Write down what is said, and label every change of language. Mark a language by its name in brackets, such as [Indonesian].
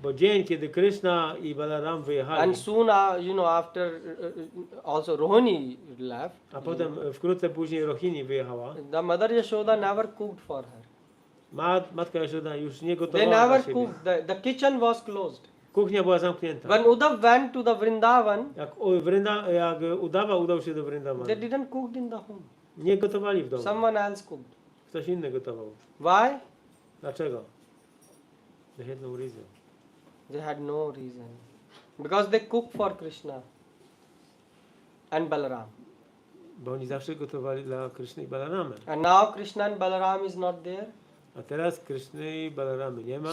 [Polish] Bo dzień, kiedy Krishna i Balaram wyjechali, [English] and soon, after also Rohini left, [Polish] a potem wkrótce później Rohini wyjechała, [English] the Mother Yashoda never cooked for her. [Polish] matka Jashoda już nie [English] They [Polish] gotowała dla [English] never [Polish] siebie. [English] cooked. The kitchen was closed. [Polish] Kuchnia była zamknięta. [English] When Uddhav went to the Vrindavan, [Polish] Jak Uddhava udał się do Vrindavana, [English] they didn't cook in the home. [Polish] nie gotowali w domu. [English] Someone else cooked. [Polish] Ktoś inny gotował. [English] Why? [Polish] Dlaczego? [English] They had no reason. They had no reason. Because they cooked for Krishna and Balaram. [Polish] Bo oni zawsze gotowali dla Kryszny i Balaramy. [English] And now Krishna and Balaram is not there. [Polish] A teraz Kryszny i Balaramy nie ma.